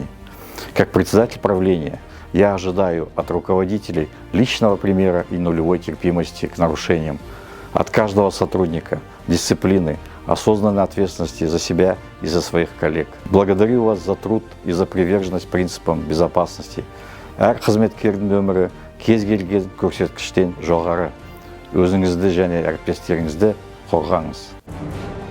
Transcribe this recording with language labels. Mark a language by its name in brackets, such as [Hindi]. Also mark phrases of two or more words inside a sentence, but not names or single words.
[Russian] Как председатель правления, я ожидаю от руководителей личного примера и нулевой терпимости к нарушениям. От каждого сотрудника дисциплины, осознанной ответственности за себя и за своих коллег. Благодарю вас за труд и за приверженность принципам безопасности. [Kazakh] Әр қызметкердің өмірі кез келген көрсеткіштен жоғары. Өзіңізді және әріптестеріңізді қорғаңыз.